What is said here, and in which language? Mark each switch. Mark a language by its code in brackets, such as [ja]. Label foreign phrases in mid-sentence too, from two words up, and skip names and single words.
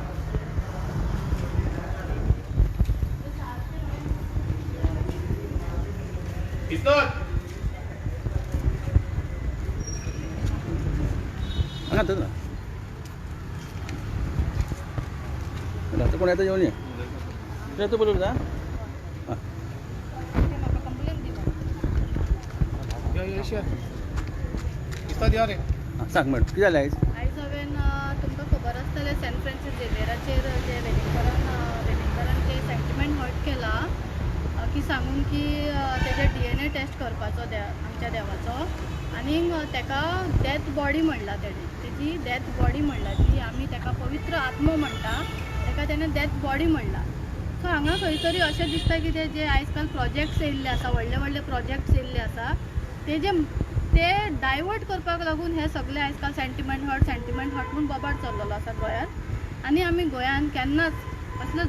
[mr] सांगा ना आता कोण येतं जेवण येतो बोलू का सांग मॅडम किती झालं [kok] आयज हांवें तुमकां खबर आसतलें सेंट फ्रांसीस झेवियराचेर जे वेलिंगकरान जे [en] sentiment hurt [kok] केला की सांगून की तेजे DNA टेस्ट करपाचो आमच्या देवाचो आनी तेका [en] death body [kok] म्हणला तेजी [en] death body [kok] म्हणला ती आमी तेका पवित्र आत्मो म्हणटा तेका तेणें [en] death body [kok] म्हणला सो हांगा खंय तरी अशें दिसता की जे आयज काल प्रोजेक्ट्स येयल्ले आसा व्हडले व्हडले प्रोजेक्ट्स येयल्ले आसा ते डायवर्ट करपाक लागून हे सगळे आयज काल [en] sentiment hurt [kok] म्हणून बोबाड चल्लेलो आसा गोंयांत आनी आमी गोंयांत केन्नाच असले